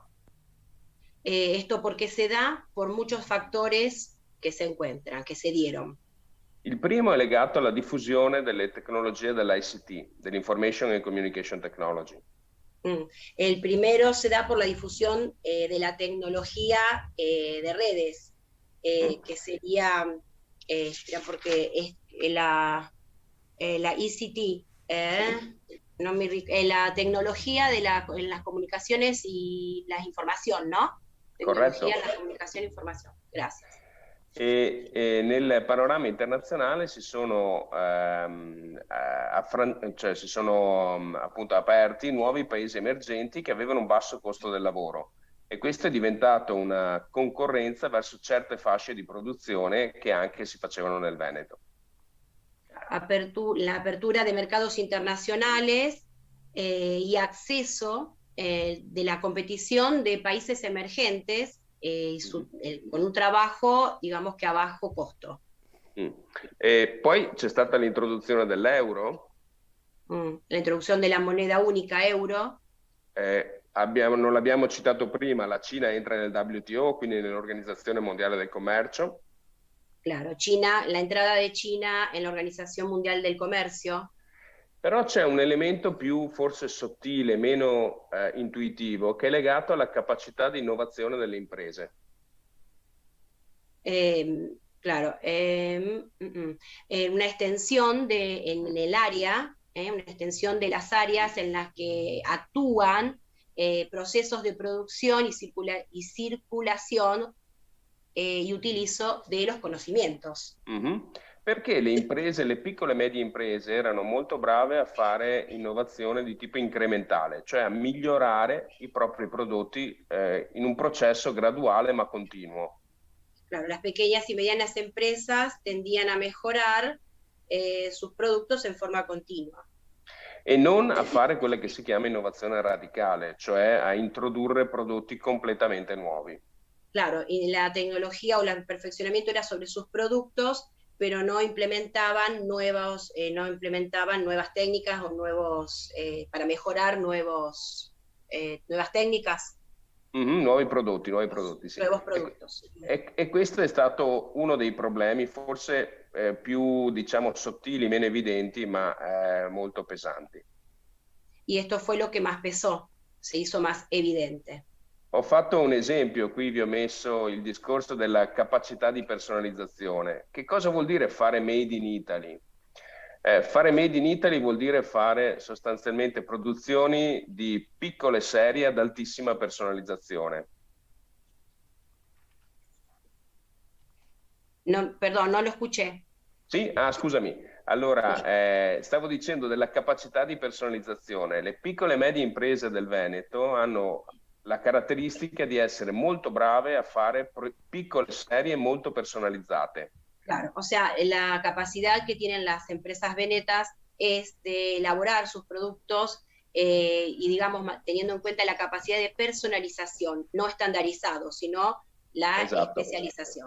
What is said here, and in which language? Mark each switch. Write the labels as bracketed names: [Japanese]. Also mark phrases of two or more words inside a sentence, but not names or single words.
[Spanish] Esto porque se da por muchos factores que se encuentran, que se dieron. [Italian] Il primo è legato alla diffusione delle tecnologie dell'ICT, dell' [English] Information and Communication Technology. [Spanish] El primero se da por la difusión de la tecnología de redes, que sería, porque es la ICT, la tecnología de las comunicaciones y la información, ¿no? [Italian] Corretto. Tecnología, la comunicazione e informazione. Grazie. E nel panorama internazionale si sono appunto aperti nuovi paesi emergenti che avevano un basso costo del lavoro, e questo è diventato una concorrenza verso certe fasce di produzione che anche si facevano nel Veneto. [Spanish] La apertura de mercados internacionales y acceso de la competición de países emergentes con un trabajo, digamos que a bajo costo. [Italian] E poi c'è stata l'introduzione dell'euro. La introduzione della moneta unica euro. Non l'abbiamo citato prima, la Cina entra nel WTO, quindi nell'Organizzazione Mondiale del Commercio. [Spanish] Claro, China, la entrada de China en la Organización Mundial del Comercio. [Italian] Però c'è un elemento più forse sottile, meno intuitivo, che è legato alla capacità di innovazione delle imprese. [Spanish] Claro, una extensión en el área, una extensión de las áreas en las que actúan procesos de producción y circulación y utilizo de los conocimientos. [Italian] Perché le imprese, le piccole e medie imprese erano molto brave a fare innovazione di tipo incrementale, cioè a migliorare i propri prodotti in un processo graduale ma continuo. [Spanish] Claro, las pequeñas y medianas empresas tendían a mejorar sus productos en forma continua. [Italian] E non a fare quella che si chiama innovazione radicale, cioè a introdurre prodotti completamente nuovi. [Spanish] Claro, y la tecnología o el perfeccionamiento era sobre sus productos, pero no implementaban nuevas técnicas o para mejorar nuevas técnicas. [Italian] Nuovi prodotti, sì. [Spanish] Nuevos productos. [Italian] E questo è stato uno dei problemi, forse più, diciamo, sottili, meno evidenti, ma molto pesanti. [Spanish] Y esto fue lo que más pesó, se hizo más evidente. [Italian] Ho fatto un esempio, qui vi ho messo il discorso della capacità di personalizzazione. Che cosa vuol dire fare [English] made in Italy? [Italian] Fare [English] made in Italy [Italian] vuol dire fare sostanzialmente produzioni di piccole serie ad altissima personalizzazione. [Spanish] No, perdón, no lo escuché. [Italian] Sì? Ah, scusami. Allora, stavo dicendo della capacità di personalizzazione. Le piccole e medie imprese del Veneto hanno la caratteristica di essere molto brave a fare piccole serie molto personalizzate. [Spanish] Claro, o sea, la capacidad que tienen las empresas venetas es de elaborar sus productos y, digamos, teniendo en cuenta la capacidad de personalización, no estandarizado, sino la especialización.